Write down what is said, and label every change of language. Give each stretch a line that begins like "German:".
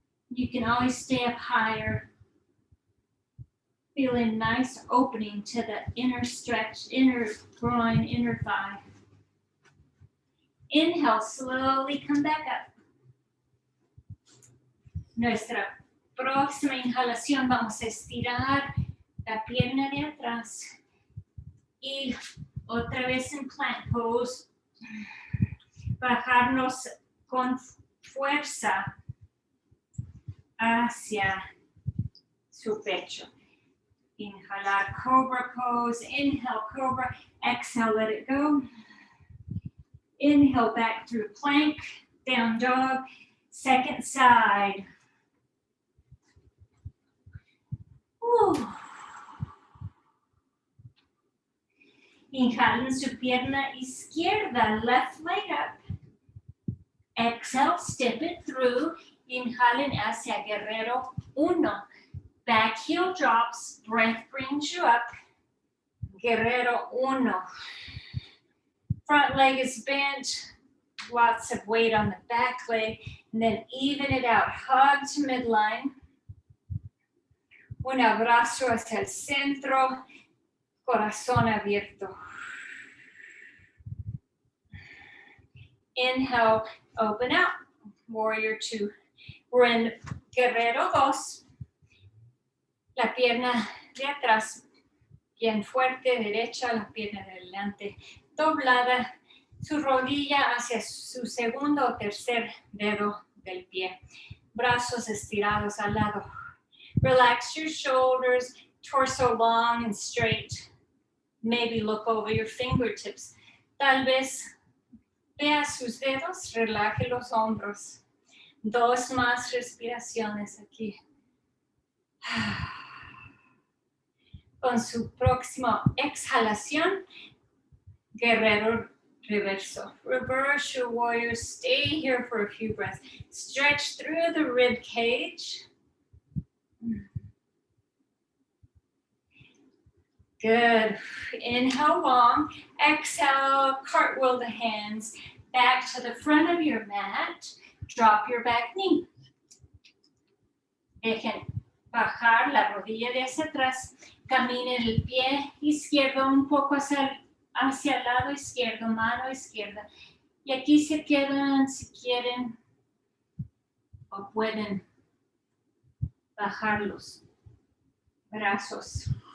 English: You can always stay up higher. Feel a nice opening to the inner stretch, inner groin, inner thigh. Inhale, slowly come back up.
Spanish: Nuestra próxima inhalación vamos a estirar la pierna de atrás y otra vez en plank pose, bajarnos con fuerza hacia su pecho. Inhalar,
English: cobra pose, inhale, cobra, exhale, let it go. Inhale back through plank, down dog, second side.
Spanish: Inhalen su pierna izquierda,
English: left leg up. Exhale, step it through.
Spanish: Inhalen hacia guerrero 1.
English: Back heel drops, breath brings you up. Guerrero 1. Front leg is bent, lots of weight on the back leg, and then even it out. Hug to midline.
Spanish: Un abrazo hacia el centro, corazón abierto.
English: Inhale, open out, warrior 2. We're in guerrero 2.
Spanish: La pierna de atrás, bien fuerte, derecha, la pierna de adelante, doblada, su rodilla hacia su segundo o tercer dedo del pie. Brazos estirados al lado.
English: Relax your shoulders, torso long and straight. Maybe look over your fingertips.
Spanish: Tal vez vea sus dedos, relaje los hombros. 2 más respiraciones aquí. Con su próxima exhalación, guerrero reverso.
English: Reverse your warrior. Stay here for a few breaths. Stretch through the rib cage. Good. Inhale long. Exhale, cartwheel the hands back to the front of your mat. Drop your back knee.
Spanish: Dejen bajar la rodilla de hacia atrás. Caminen el pie izquierdo un poco hacia el lado izquierdo, mano izquierda. Y aquí se quedan si quieren o pueden bajar los brazos.